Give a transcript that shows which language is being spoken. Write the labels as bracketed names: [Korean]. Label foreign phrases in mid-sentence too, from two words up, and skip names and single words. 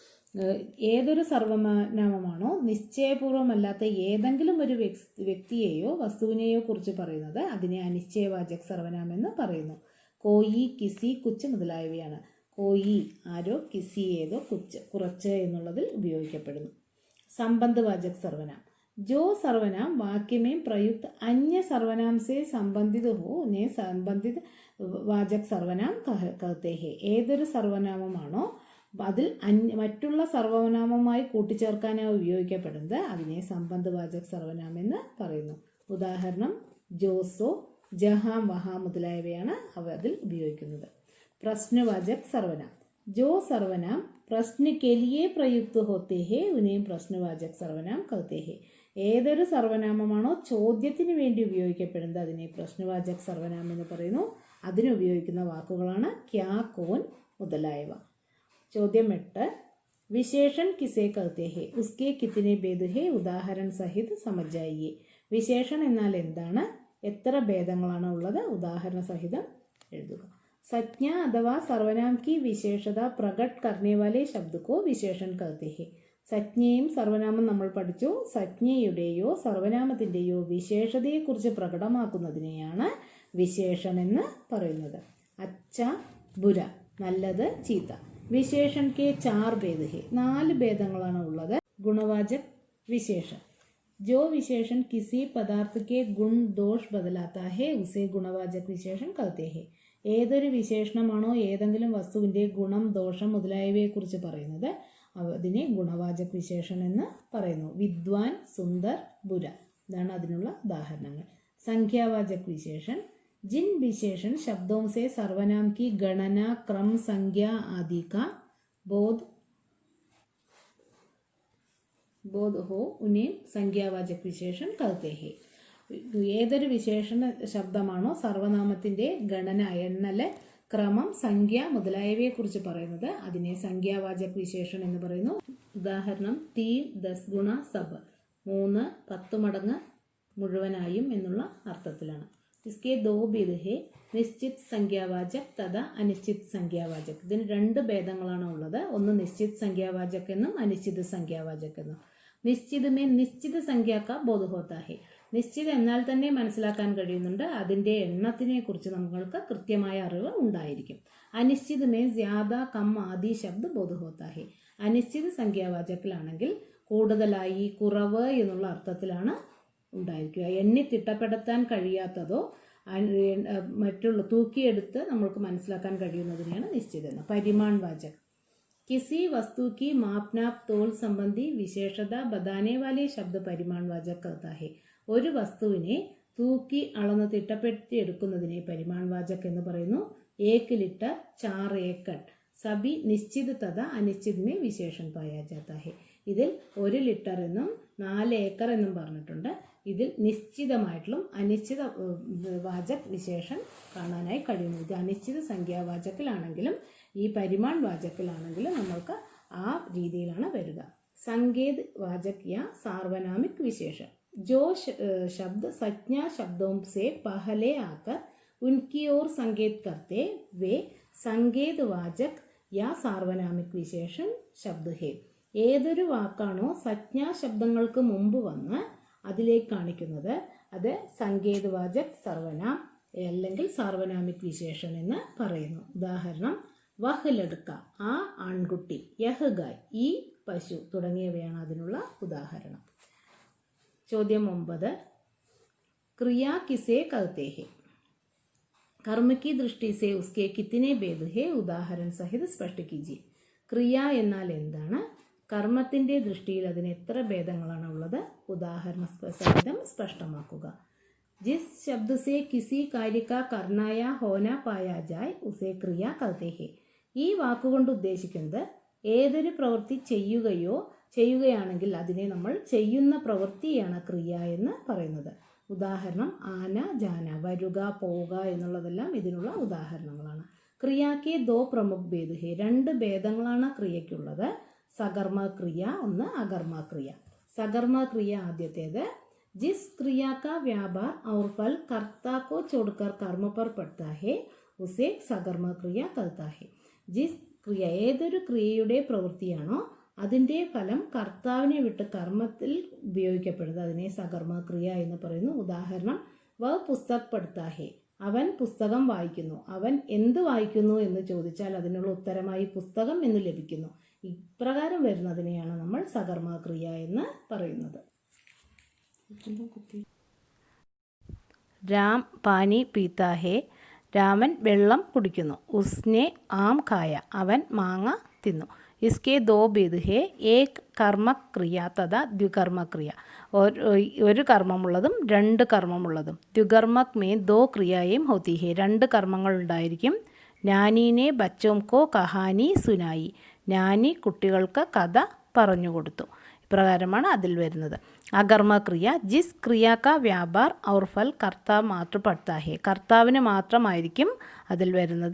[Malayalam] ഏതൊരു സർവനാമമാണോ നിശ്ചയപൂർവമല്ലാത്ത ഏതെങ്കിലും ഒരു വ്യക്തിയെയോ വസ്തുവിനെയോ കുറിച്ച് പറയുന്നത് അതിനെ [Hindi] अनिश्चयवाचक सर्वनाम [Malayalam] എന്ന് പറയുന്നു. [Hindi] कोई, किसी, कुछ [Malayalam] മുതലായവയാണ്. കോയി ആരോ, കിസി ഏതോ, കുച്ച് കുറച്ച് എന്നുള്ളതിൽ ഉപയോഗിക്കപ്പെടുന്നു. [Hindi] संबंधवाचक सर्वनाम. जो സർവനാം वाक्य में प्रयुक्त अन्य सर्वनाम से संबंधित हो उन्हें संबंधित वाचक सर्वनाम कहते हैं. [Malayalam] ഏതൊരു സർവനാമമാണോ അതിൽ മറ്റുള്ള സർവനാമമായി കൂട്ടിച്ചേർക്കാനായി ഉപയോഗിക്കപ്പെടുന്നത് അതിനെ [Hindi] संबंधवाचक सर्वनाम [Malayalam] എന്ന് പറയുന്നു. ഉദാഹരണം [Hindi] जोसो, जहाँ, वहाँ [Malayalam] മുതലായവയാണ് അവ അതിൽ ഉപയോഗിക്കുന്നത്. [Hindi] प्रश्नवाचक सर्वनाम. जो സർവനാം പ്രശ്ന के लिए प्रयुक्त होते हैं उन्हें प्रश्नवाचक सर्वनाम कहते हैं. [Malayalam] ഏതൊരു സർവനാമമാണോ ചോദ്യത്തിന് വേണ്ടി ഉപയോഗിക്കപ്പെടുന്നത് അതിനെ [Hindi] प्रश्नवाचक सर्वनाम [Malayalam] എന്ന് പറയുന്നു. അതിനുപയോഗിക്കുന്ന വാക്കുകളാണ് [Hindi] क्या, कौन [Malayalam] മുതലായവ. ചോദ്യം 8. [Hindi] विशेषण किसे कहते है उसके कितने भेद है उदाहरण सहित समझ जाइए. [Malayalam] വിശേഷൺ എന്നാൽ എന്താണ്? എത്ര ഭേദങ്ങളാണ് ഉള്ളത്? ഉദാഹരണ സഹിതം എഴുതുക. [Hindi] संज्ञा अथवा सर्वनाम की विशेषता प्रकट करने वाले शब्द को विशेषण कहते हैं. [Malayalam] സജ്ഞയും സർവനാമം നമ്മൾ പഠിച്ചു. സജ്ഞയുടെയോ സർവനാമത്തിൻ്റെയോ വിശേഷതയെക്കുറിച്ച് പ്രകടമാക്കുന്നതിനെയാണ് വിശേഷൺ എന്ന് പറയുന്നത്. [Hindi] अच्छा, बुरा, [Malayalam] നല്ലത്, ചീത്ത. [Hindi] विशेषण के 4 भेद है. [Malayalam] 4 ഭേദങ്ങളാണ് ഉള്ളത്. [Hindi] गुणवाचक विशेषण. जो विशेषण किसी पदार्थ के गुण दोष बदलाता है उसे गुणवाचक विशेषण कहते हैं. [Malayalam] ഏതൊരു വിശേഷണമാണോ ഏതെങ്കിലും വസ്തുവിൻ്റെ ഗുണം, ദോഷം മുതലായവയെക്കുറിച്ച് പറയുന്നത് അതിനെ ഗുണവാചക വിശേഷണം എന്ന് പറയുന്നു. [Hindi] विद्वान, सुंदर, बुरा, [Malayalam] ഇതാണ് അതിനുള്ള ഉദാഹരണങ്ങൾ. [Hindi] संख्यावाचक विशेषण जिन विशेषण शब्दों से सर्वनाम की गणना, क्रम, संज्ञा आदि का बोध हो उन्हें संज्ञावाचक विशेषण कहते हैं. [Malayalam] ഏതൊരു വിശേഷണ ശബ്ദമാണോ സർവനാമത്തിൻ്റെ ഗണന, എണ്ണല്, ക്രമം, സംഖ്യ മുതലായവയെക്കുറിച്ച് പറയുന്നത് അതിനെ സംഖ്യാവാചക വിശേഷണം എന്ന് പറയുന്നു. ഉദാഹരണം 3 10 [Hindi] गुना सब, [Malayalam] 3 10 മടങ്ങ് മുഴുവനായും എന്നുള്ള അർത്ഥത്തിലാണ്. [Hindi] इसके दो भेद है, निश्चित संख्यावाचक तथा अनिश्चित संख्यावाचक. [Malayalam] ഇതിന് 2 ഭേദങ്ങളാണ് ഉള്ളത്. ഒന്ന് [Hindi] निश्चित संख्यावाचक [Malayalam] എന്നും [Hindi] अनिश्चित संख्यावाचक [Malayalam] എന്നും. [Hindi] निश्चित में निश्चित संख्या का बोध होता है. [Malayalam] നിശ്ചിത് എന്നാൽ തന്നെ മനസ്സിലാക്കാൻ കഴിയുന്നുണ്ട്, അതിൻ്റെ എണ്ണത്തിനെ കുറിച്ച് നമ്മൾക്ക് കൃത്യമായ അറിവ് ഉണ്ടായിരിക്കും. [Hindi] अनिश्चित में ज्यादा, कम आदि शब्द बोध होता है. [Malayalam] അനിശ്ചിത സംഖ്യാവാചക്കിലാണെങ്കിൽ കൂടുതലായി, കുറവ് എന്നുള്ള അർത്ഥത്തിലാണ് ഉണ്ടായിരിക്കുക. എണ്ണി തിട്ടപ്പെടുത്താൻ കഴിയാത്തതോ മറ്റുള്ള തൂക്കിയെടുത്ത് നമ്മൾക്ക് മനസ്സിലാക്കാൻ കഴിയുന്നതിനെയാണ് നിശ്ചിതം. [Hindi] परिमाण वाचक किसी वस्तु की माप नाप तोल संबंधी विशेषता बताने वाले शब्द परिमाण वाचक कहता है. [Malayalam] ഒരു വസ്തുവിനെ തൂക്കി അളന്ന് തിട്ടപ്പെടുത്തി എടുക്കുന്നതിനെ [Hindi] परिमाण वाचक [Malayalam] എന്ന് പറയുന്നു. [Hindi] 1 ലിറ്റർ 4 एकड़ सभी निश्चित तथा अनिश्चित में विशेषण पाया जाता है. [Malayalam] ഇതിൽ 1 ലിറ്റർ എന്നും 4 ഏക്കർ എന്നും പറഞ്ഞിട്ടുണ്ട്. ഇതിൽ നിശ്ചിതമായിട്ടുള്ള [Hindi] अनिश्चित वाचक विशेषण [Malayalam] കാണാനായി കഴിയുന്നു. ഇത് അനിശ്ചിത സംഖ്യാവാചക്കിലാണെങ്കിലും ഈ പരിമാൺ വാചക്കിലാണെങ്കിലും നമ്മൾക്ക് ആ രീതിയിലാണ് വരിക. [Hindi] संकेत वाचक या सार्वनामिक विशेषण जो शब्द संज्ञा शब्दों से पहले आकर उनकी ओर संकेत करते वे संकेत वाचक या सार्वनामिक विशेषण शब्द है. [Malayalam] ഏതൊരു വാക്കാണോ സംജ്ഞാ ശബ്ദങ്ങൾക്ക് മുമ്പ് വന്ന് അതിലേക്ക് കാണിക്കുന്നത് അത് [Hindi] संकेतवाचक, सर्वनाम [Malayalam] അല്ലെങ്കിൽ [Hindi] सार्वनामिक विशेषण [Malayalam] എന്ന് പറയുന്നു. ഉദാഹരണം [Hindi] वह लड़का, [Malayalam] ആ ആൺകുട്ടി, [Hindi] यह गाय, [Malayalam] ഈ പശു തുടങ്ങിയവയാണ് അതിനുള്ള ഉദാഹരണം. ചോദ്യം 9. [Hindi] क्रिया किसे कहते हैं? कर्म की दृष्टि से उसके कितने भेद है? उदाहरण सहित स्पष्ट कीजिए. [Malayalam] ക്രിയ എന്നാൽ എന്താണ്? കർമ്മത്തിൻ്റെ ദൃഷ്ടിയിൽ അതിന് എത്ര ഭേദങ്ങളാണ് ഉള്ളത്? ഉദാഹരണ സഹിതം സ്പഷ്ടമാക്കുക. [Hindi] जिस शब्द से किसी कार्य का करना या होना पाया जाए उसे क्रिया कहते हैं. [Malayalam] ഈ വാക്കുകൊണ്ട് ഉദ്ദേശിക്കുന്നത് ഏതൊരു പ്രവൃത്തി ചെയ്യുകയാണെങ്കിൽ അതിനെ നമ്മൾ ചെയ്യുന്ന പ്രവൃത്തിയാണ് ക്രിയ എന്ന് പറയുന്നത്. ഉദാഹരണം [Hindi] आना, जाना, [Malayalam] വരിക, പോവുക എന്നുള്ളതെല്ലാം ഇതിനുള്ള ഉദാഹരണങ്ങളാണ്. [Hindi] क्रिया के 2 प्रमुख भेद है. [Malayalam] 2 ഭേദങ്ങളാണ് ക്രിയയ്ക്കുള്ളത്. സകർമ്മ ക്രിയ, ഒന്ന് അകർമ്മ ക്രിയ. സകർമ്മ ക്രിയ ആദ്യത്തേത്. [Hindi] जिस क्रिया का व्यापार और फल कर्ता को छोड़कर कर्म पर पड़ता है उसे सकर्म क्रिया कहता है. जिस क्रिया, [Malayalam] ഏതൊരു ക്രിയയുടെ പ്രവൃത്തിയാണോ അതിൻ്റെ ഫലം കർത്താവിനെ വിട്ട് കർമ്മത്തിൽ ഉപയോഗിക്കപ്പെടുന്നത് അതിനെ സകർമ്മ ക്രിയ എന്ന് പറയുന്നു. ഉദാഹരണം [Hindi] वह पुस्तक पढ़ता है, [Malayalam] അവൻ പുസ്തകം വായിക്കുന്നു. അവൻ എന്ത് വായിക്കുന്നു എന്ന് ചോദിച്ചാൽ അതിനുള്ള ഉത്തരമായി പുസ്തകം എന്ന് ലഭിക്കുന്നു. ഇപ്രകാരം വരുന്നതിനെയാണ് നമ്മൾ സകർമ്മ ക്രിയ എന്ന് പറയുന്നത്. [Hindi] राम पानी पीता है, [Malayalam] രാമൻ വെള്ളം കുടിക്കുന്നു. [Hindi] उसने आम खाया, [Malayalam] അവൻ മാങ്ങ തിന്നു. [Hindi] इसके 2 भेद है, एक कर्म क्रिया तथा द्विकर्म क्रिया. [Malayalam] ഒരു കർമ്മമുള്ളതും 2 കർമ്മമുള്ളതും. [Hindi] द्विकर्मक में 2 क्रियाएँ होती है, [Malayalam] 2 കർമ്മങ്ങൾ ഉണ്ടായിരിക്കും. [Hindi] नानी ने बच्चों को कहानी सुनाई, [Malayalam] നാനി കുട്ടികൾക്ക് കഥ പറഞ്ഞു കൊടുത്തു. ഇപ്രകാരമാണ് അതിൽ വരുന്നത്. [Hindi] अकर्म क्रिया जिस क्रिया का व्यापार और फल कर्ता मात्र पढ़ता है, [Malayalam] കർത്താവിന് മാത്രമായിരിക്കും അതിൽ വരുന്നത്.